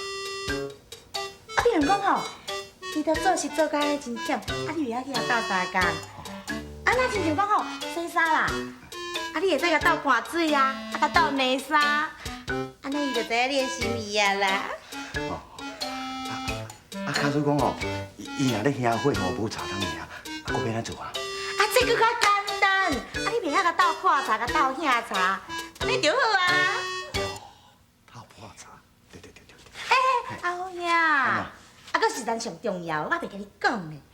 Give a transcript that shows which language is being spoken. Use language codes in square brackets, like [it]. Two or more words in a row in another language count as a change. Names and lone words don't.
[nan] 啊，比如讲吼，伊都做事做甲咧真忝，啊你袂晓去遐斗相共。啊，那亲像讲吼，洗衫啦，啊你会使甲斗拌水啊，啊甲斗内衫，安尼伊就知影你的心意啊啦。啊，假如讲哦，伊若咧兄火，无茶汤尔，啊，佫要安怎做啊？啊，这个较简单你袂晓甲斗看茶，甲斗喝茶，安尼就好啊。泡泡茶，对。阿好兄，啊，搁是咱上重要，我袂甲你讲嘞。